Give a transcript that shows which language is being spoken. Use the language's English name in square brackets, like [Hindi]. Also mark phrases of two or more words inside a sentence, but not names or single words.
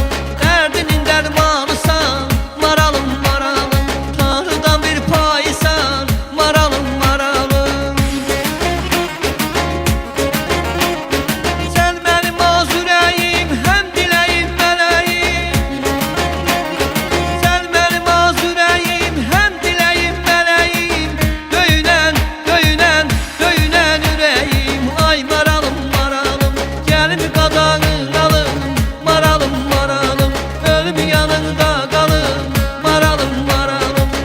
[Turkish] Derdinin dermanısan, maralım maralım. Tanrıdan bir paysan, maralım maralım. Sen benim [Azerbaijani] az ürəyim, hem diləyim mələyim. [Turkish] Sen benim [Azerbaijani] az ürəyim, hem diləyim mələyim. Döyünən, döyünən, döyünən ürəyim. Ay maralım maralım, gəlin qadanın alın, maralım maralım. Ölüm yanında qalın, maralım maralım.